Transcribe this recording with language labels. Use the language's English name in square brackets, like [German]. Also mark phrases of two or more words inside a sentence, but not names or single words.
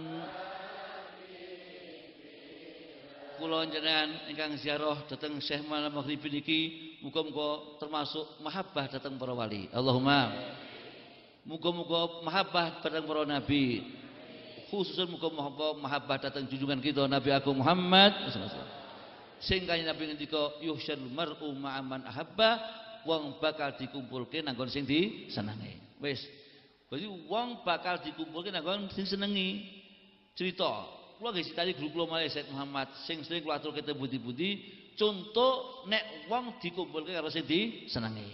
[Javanese] Kula njenengan ingkang ziarah dhateng Syekh Maulana Maghribi niki muga-muga termasuk mahabbah dhateng para wali. Allahumma muga-muga mahabbah dhateng para nabi. Khususun muga-muga mahabbah dhateng junjungan kita Nabi Agung Muhammad [Arabic] صلى الله عليه وسلم. [Javanese] Sing kanjeng Nabi ngendika [Arabic] يحشر المرء مع من أحب, [Javanese] wong bakal dikumpulke nanggon sing disenengi. Wis. Berarti wong bakal dikumpulke nanggon sing senengi. Cerita, kula nggih critani guru kula malih Said Muhammad sing sering kula aturke teng budi-budi, contoh nek wong dikumpulke karo sing disenengi.